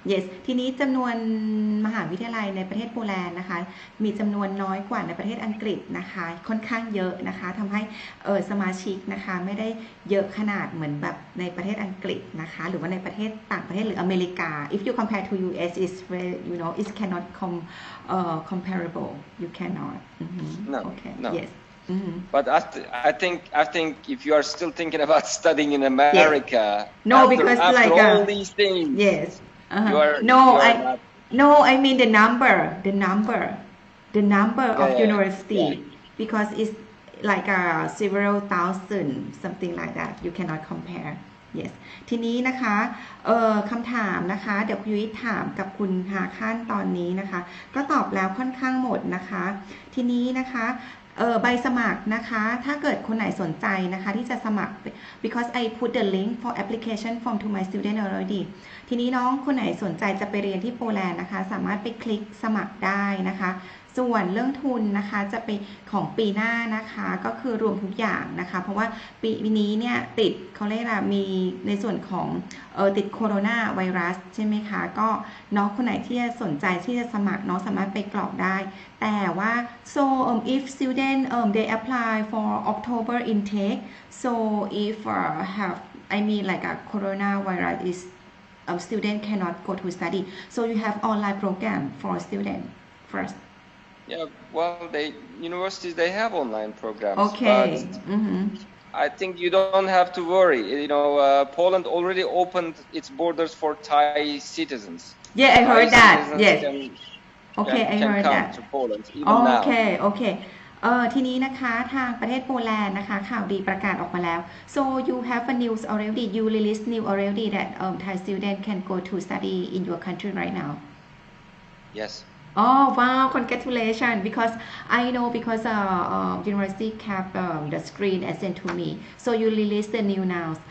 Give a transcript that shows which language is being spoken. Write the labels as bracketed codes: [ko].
[th] yes ทีนี้จำนวนมหาวิทยาลัยในประเทศโปแลนด์นะคะมีจำนวนน้อยกว่าในประเทศอังกฤษนะคะค่อนข้างเยอะนะคะทำให้สมาชิกนะคะไม่ได้เยอะขนาดเหมือนแบบในประเทศอังกฤษนะคะหรือว่าในประเทศต่างประเทศหรืออเมริกา [en] if you compare to US is where you know it cannot comparable you cannot no okay no yes But I think if you are still thinking about studying in America, no, because after like all these things, yes, you are no, I mean the number of university because it's like several thousand something like that. You cannot compare. Yes. [th] ทีนี้นะคะคำถามนะคะเดี๋ยวคุณยุ้ยถามกับคุณฮาคันตอนนี้นะคะก็ตอบแล้วค่อนข้างหมดนะคะทีนี้นะคะ ใบสมัครนะคะถ้าเกิดคนไหนสนใจนะคะที่จะสมัคร [en] because I put the link for application form to my student already [th] ทีนี้น้องคนไหนสนใจจะไปเรียนที่โปแลนด์นะคะสามารถไปคลิกสมัครได้นะคะส่วนเรื่องทุนนะคะจะเป็นของปีหน้านะคะก็คือรวมทุกอย่างนะคะเพราะว่าปีนี้เนี่ยติดเขาเรียกว่ามีในส่วนของ ติดโคโรนาไวรัสใช่ไหมคะก็น้องคนไหนที่จะสนใจที่จะสมัครน้องสามารถไปกรอกได้แต่ว่า [en] so if student they apply for October intake so if have I mean like a coronavirus is student cannot go to study so you have online program for student first Yeah, well, universities they have online programs. Okay. But I think you don't have to worry. You know, Poland already opened its borders for Thai citizens. Yeah, I heard that. Yes. Okay, I heard that. To Poland even now. Okay. [th] ทีนี้นะคะทางประเทศโปแลนด์นะคะข่าวดีประกาศออกมาแล้ว [en] so you have a news already you release news already that Thai student can go to study in your country right now. Yes. Oh wow! Congratulations! Because I know because university kept the screen and sent to me. So you release the new now.